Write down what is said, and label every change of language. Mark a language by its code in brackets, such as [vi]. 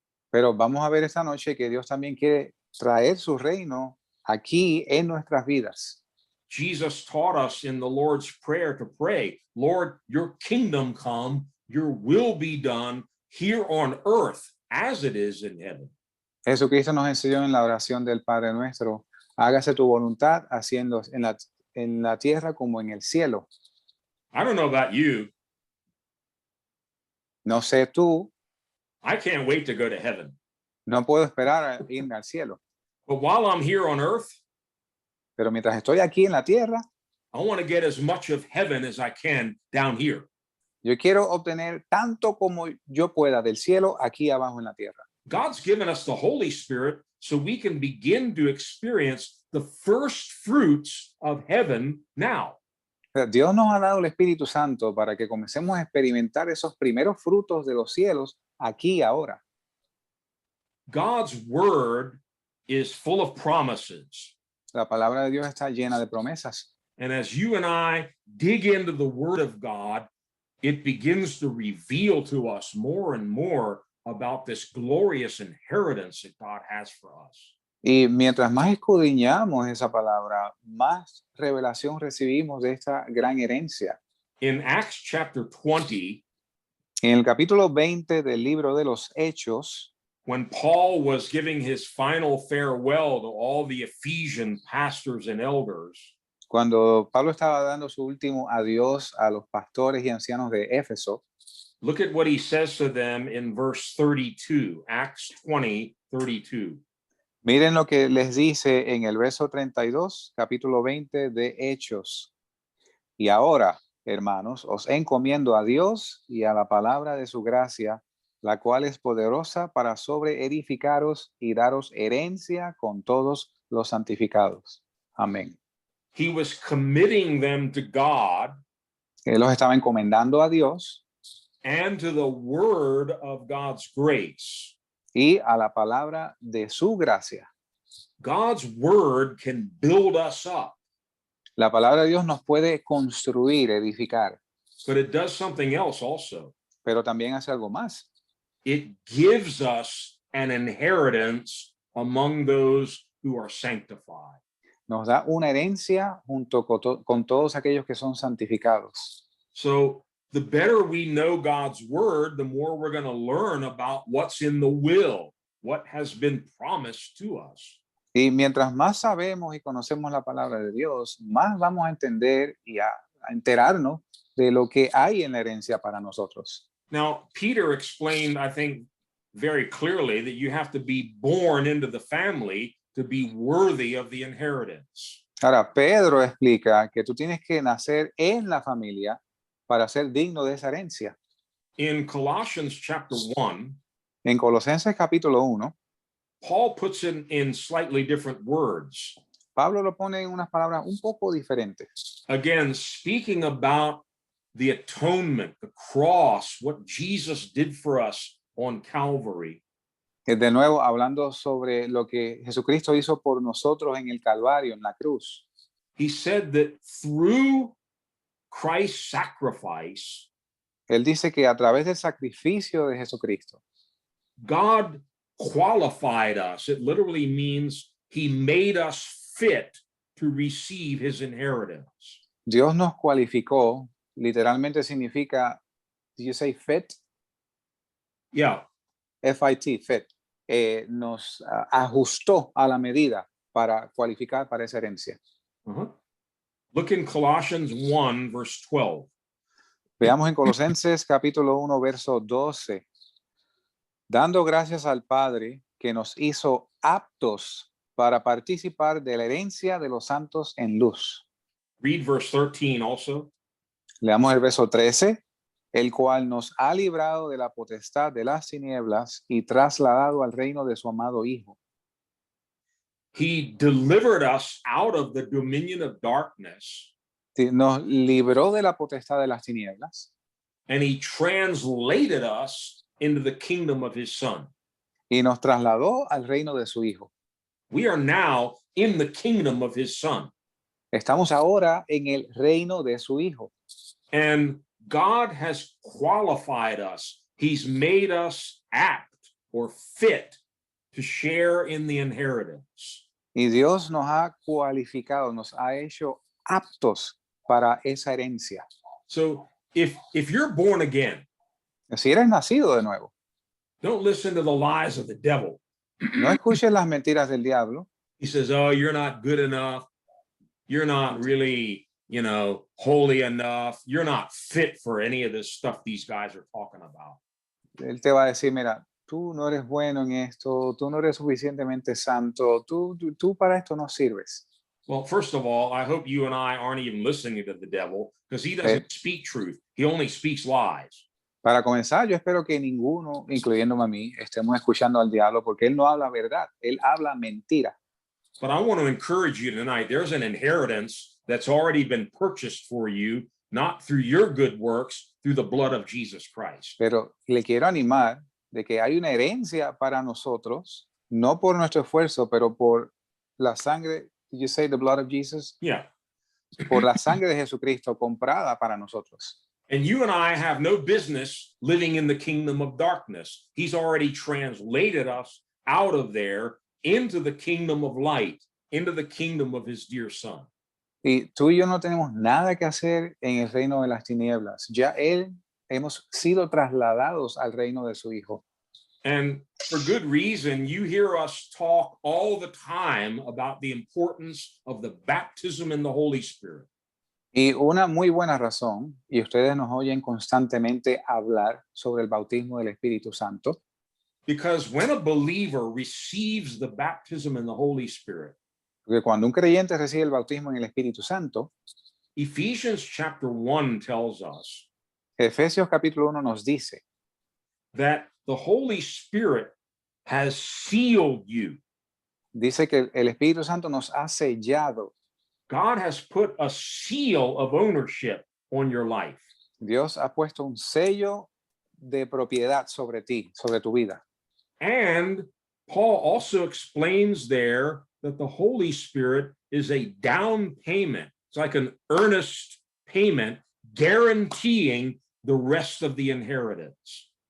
[es] Pero vamos a ver esta noche que Dios también quiere traer su reino aquí en nuestras vidas. [en] Jesus taught us in the Lord's Prayer to pray, Lord, your kingdom come, your will be done here on earth as it is in heaven. [es] Jesucristo nos enseñó en la oración del Padre Nuestro, hágase tu voluntad haciendo en la tierra como en el cielo. [en] I don't know about you. [es] No sé tú, [en] I can't wait to go to heaven. [es] no puedo esperar a irme al cielo. [en] But while I'm here on earth, [es] Pero mientras estoy aquí en la tierra, [en] I want to get as much of heaven as I can down here. [es] yo quiero obtener tanto como yo pueda del cielo aquí abajo en la tierra. [en] God's given us the Holy Spirit so we can begin to experience the first fruits of heaven now. [es] Dios nos ha dado el Espíritu Santo para que comencemos a experimentar esos primeros frutos de los cielos aquí y ahora. [en] God's word is full of promises. [es] La palabra de Dios está llena de promesas. [en] And as you and I dig into the word of God, it begins to reveal to us more and more about this glorious inheritance that God has for us. [es] Y mientras más escudriñamos esa palabra, más revelación recibimos de esta gran herencia. [en] In Acts chapter 20, [es] En el capítulo 20 del libro de los Hechos, [en] when Paul was giving his final farewell to all the Ephesian pastors and elders, [es] cuando Pablo estaba dando su último adiós a los pastores y ancianos de Éfeso, [en] look at what he says to them in verse 32, Acts 20, 32. [es] miren lo que les dice en el verso 32, capítulo 20 de Hechos. Y ahora, hermanos, os encomiendo a Dios y a la palabra de su gracia, la cual es poderosa para sobreedificaros y daros herencia con todos los santificados. Amén. [en] He was committing them to God [es] Él los estaba encomendando a Dios [en] and to the word of God's grace. [es] y a la palabra de su gracia. [en] God's word can build us up, [es] La palabra de Dios nos puede construir, edificar, [en] but it does something else also. [es] pero también hace algo más. [en] It gives us an inheritance among those who are sanctified. [es] Nos da una herencia junto con todos aquellos que son santificados. [en] So the better we know God's word, the more we're going to learn about what's in the will, what has been promised to us. [es] Y mientras más sabemos y conocemos la palabra de Dios, más vamos a entender y a enterarnos de lo que hay en la herencia para nosotros. [en] Now, Peter explained, I think, very clearly that you have to be born into the family to be worthy of the inheritance. [es] Ahora, Pedro explica que tú tienes que nacer en la familia para ser digno de esa herencia. [en] In Colossians chapter 1, [es] En Colosenses capítulo 1, [en] Paul puts it in slightly different words. [es] Pablo lo pone en unas palabras un poco diferentes. [en] Again, speaking about the atonement, the cross, what Jesus did for us on Calvary. [es] De nuevo, hablando sobre lo que Jesucristo hizo por nosotros en el Calvario, en la cruz. [en] He said that through Christ's sacrifice, [es] Él dice que a través del sacrificio de Jesucristo, [en] God qualified us. It literally means he made us fit to receive his inheritance. [es] Dios nos cualificó, literalmente significa, [en] did you say fit? Yeah. F-I-T, fit. [es] Nos ajustó a la medida para cualificar para esa herencia. [en] Uh-huh. Look in Colossians 1, verse 12. [es] Veamos en Colosenses capítulo 1, verso 12. Dando gracias al Padre que nos hizo aptos para participar de la herencia de los santos en luz. [en] Read verse 13 also. [es] Leamos el verso 13. El cual nos ha librado de la potestad de las tinieblas y trasladado al reino de su amado Hijo. [en] He delivered us out of the dominion of darkness, [es] Nos libró de la potestad de las tinieblas [en] and he translated us into the kingdom of his Son. [es] y nos trasladó al reino de su Hijo. [en] We are now in the kingdom of his Son. [es] Estamos ahora en el reino de su Hijo. [en] And God has qualified us. He's made us apt or fit to share in the inheritance. [es] Y Dios nos ha cualificado, nos ha hecho aptos para esa herencia. [en] So if you're born again, [es] Si eres nacido de nuevo, [en] don't listen to the lies of the devil. [es] no escuches las mentiras del diablo. [en] He says, oh, you're not good enough. You're not really, holy enough. You're not fit for any of this stuff these guys are talking about. [es] Él te va a decir, mira, tú no eres bueno en esto, tú no eres suficientemente santo, tú para esto no sirves. [en] Well, first of all, I hope you and I aren't even listening to the devil because he doesn't speak truth. He only speaks lies. [es] Para comenzar, yo espero que ninguno, incluyéndome a mí, estemos escuchando al diablo porque él no habla verdad, él habla mentira. [en] But I want to encourage you tonight. There's an inheritance that's already been purchased for you, not through your good works, through the blood of Jesus Christ. [es] Pero le quiero animar de que hay una herencia para nosotros, no por nuestro esfuerzo, pero por la sangre. [en] Did you say the blood of Jesus? Yeah. [es] Por la sangre de Jesucristo comprada para nosotros. [en] And you and I have no business living in the kingdom of darkness. He's already translated us out of there into the kingdom of light, into the kingdom of his dear son. [es] Y tú y yo no tenemos nada que hacer en el reino de las tinieblas. Ya hemos sido trasladados al reino de su Hijo. [en] And for good reason, you hear us talk all the time about the importance of the baptism in the Holy Spirit. [es] Y una muy buena razón, y ustedes nos oyen constantemente hablar sobre el bautismo del Espíritu Santo, [en] Because when a believer receives the baptism in the Holy Spirit, [es] porque cuando un creyente recibe el bautismo en el Espíritu Santo, [en] Ephesians chapter 1 tells us [es] Efesios capítulo 1 nos dice [en] that the Holy Spirit has sealed you. [es] dice que el Espíritu Santo nos ha sellado. [en] God has put a seal of ownership on your life. [es] Dios ha puesto un sello de propiedad sobre ti, sobre tu vida. [en] And Paul also explains there that the Holy Spirit is a down payment. It's like an earnest payment guaranteeing the rest of the inheritance.